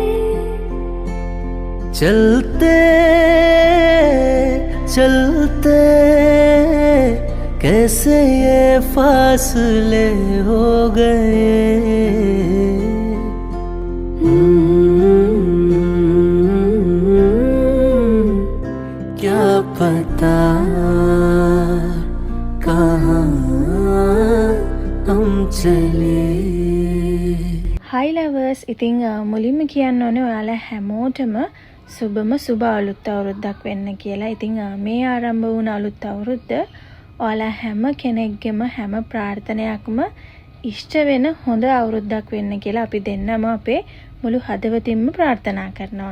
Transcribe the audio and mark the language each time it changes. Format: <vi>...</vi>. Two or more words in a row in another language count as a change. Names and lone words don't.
<hi>चलते चलते कैसे ये फासले हो गए क्या पता कहाँ हम चले.</hi> <en>Hi lovers,</en> <si>ඉතින් මුලින්ම කියන්න ඕනේ ඔයාලා හැමෝටම සුබම සුබ අලුත් අවුරුද්දක් වෙන්න කියලා. ඉතින් මේ ආරම්භ වුණ අලුත් අවුරුද්ද ඔයාලා හැම කෙනෙක්ගේම හැම ප්‍රාර්ථනයක්ම ඉෂ්ට වෙන හොඳ අවුරුද්දක් වෙන්න කියලා අපි දෙන්නම අපේ මුළු හදවතින්ම ප්‍රාර්ථනා කරනවා.</si>